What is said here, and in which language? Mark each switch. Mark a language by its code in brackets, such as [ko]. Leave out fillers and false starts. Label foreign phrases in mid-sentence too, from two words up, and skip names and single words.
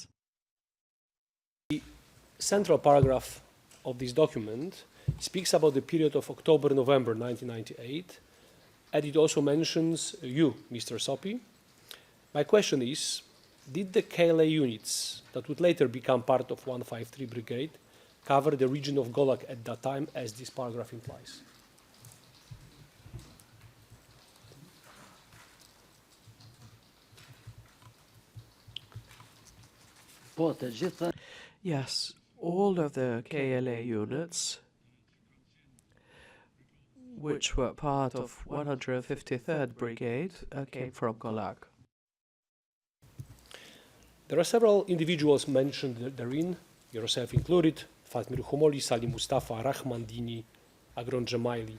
[en] The central paragraph of this document speaks about the period of October-November 1998, and it also mentions you, Mr. Sopi. My question is, did the KLA units that would later become part of 153 Brigade cover the region of Golak at that time, as this paragraph implies? [sq] Po të gjitha. [en] Yes, all of the KLA units, which were part of 153rd Brigade, came from Golak. There are several individuals mentioned therein, yourself included, Fatmir Humoli, Salim Mustafa, Rahman Dini, Agron Jemaili.